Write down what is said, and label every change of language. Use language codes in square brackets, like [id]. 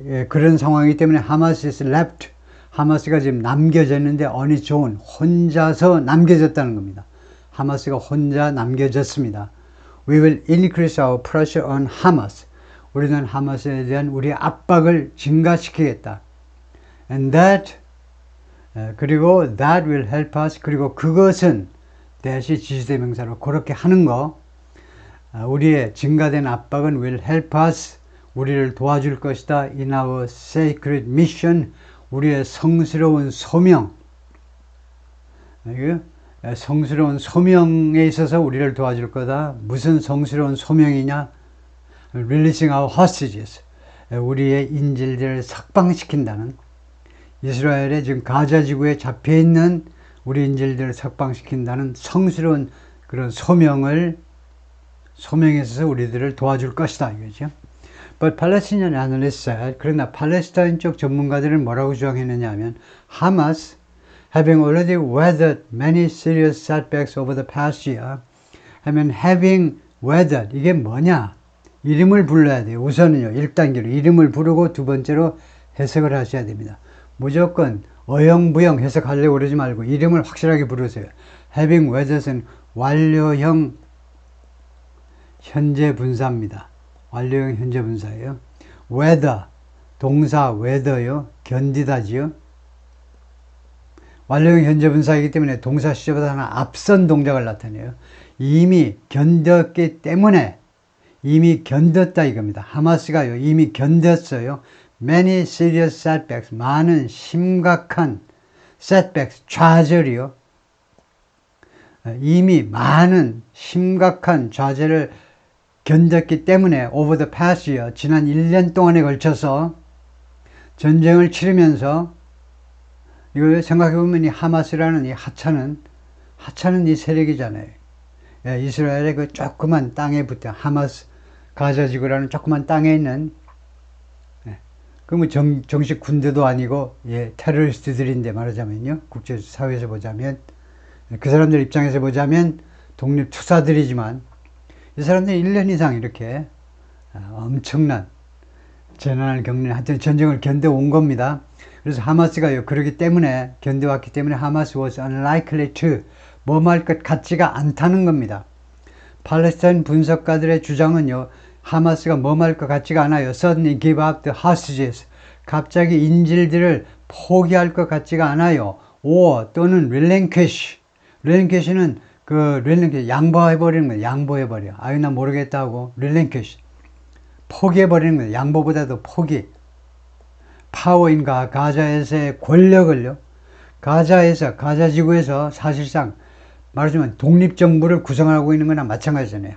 [ko] 그런 상황이기 때문에 하마스 [en] is left. [ko] 하마스가 지금 남겨졌는데 [en] on its own, [ko] 혼자서 남겨졌다는 겁니다. 하마스가 혼자 남겨졌습니다. [en] We will increase our pressure on Hamas. [ko] 우리는 하마스에 대한 우리의 압박을 증가시키겠다. [en] And [ko] 그리고 [en] that will help us. [ko] 그리고 그것은 대시 지시대명사로 그렇게 하는 거 우리의 증가된 압박은 [en] will help us. [ko] 우리를 도와줄 것이다. [en] In our sacred mission. [ko] 우리의 성스러운 소명, 성스러운 소명에 있어서 우리를 도와줄 거다. 무슨 성스러운 소명이냐? [en] Releasing our hostages. [ko] 우리의 인질들을 석방시킨다는, 이스라엘의 지금 가자 지구에 잡혀있는 우리 인질들을 석방시킨다는 성스러운 그런 소명에 있어서 우리들을 도와줄 것이다. 이거죠. [en] But Palestinian analysts said, [ko] 그러나 팔레스타인 쪽 전문가들은 뭐라고 주장했느냐 하면 [en] Hamas, having already weathered many serious setbacks over the past year, [ko] 하면 [en] having weathered, [ko] 이게 뭐냐? 이름을 불러야 돼요. 우선은요, 1단계로 이름을 부르고 두 번째로 해석을 하셔야 됩니다. 무조건 어영부영 해석하려고 그러지 말고 이름을 확실하게 부르세요. Having weathered은 완료형 현재 분사입니다. 완료형 현재 분사예요. weather, 동사 weather요. 견디다지요. 완료형 현재 분사이기 때문에 동사 시제보다 하나 앞선 동작을 나타내요. 이미 견뎠기 때문에 이미 견뎠다 이겁니다. 하마스가요. 이미 견뎠어요. [en] Many serious setbacks, [ko] 많은 심각한 setbacks, 좌절이요. 이미 많은 심각한 좌절을 견뎠기 때문에 [en] over the past year, [ko] 지난 1년 동안에 걸쳐서 전쟁을 치르면서 이걸 생각해보면 이 하마스라는 이 하찮은 이 세력이잖아요. 이스라엘의 그 조그만 땅에 붙어 하마스 가자지구라는 조그만 땅에 있는 그러면 정식 군대도 아니고, 예, 테러리스트들인데 말하자면요. 국제사회에서 보자면. 그 사람들 입장에서 보자면 독립투사들이지만, 이 사람들이 1년 이상 이렇게 엄청난 재난을 겪는, 하여튼 전쟁을 견뎌온 겁니다. 그래서 하마스가요, 그러기 때문에, 견뎌왔기 때문에 하마스 [en] was unlikely to, [ko] 뭐할 것 같지가 않다는 겁니다. 팔레스타인 분석가들의 주장은요, 하마스가 뭐할 것 같지가 않아요. [en] Suddenly give up the hostages. [ko] 갑자기 인질들을 포기할 것 같지가 않아요. [en] or [ko] 또는 [en] relinquish. [ko] relinquish는 양보해버리는 거예요. 양보해버려. 아유, 나 모르겠다고. relinquish. 포기해버리는 거예요. 양보보다도 포기. 파워인 가자에서의 권력을요. 가자 지구에서 사실상 말하자면 독립정부를 구성하고 있는 거나 마찬가지잖아요.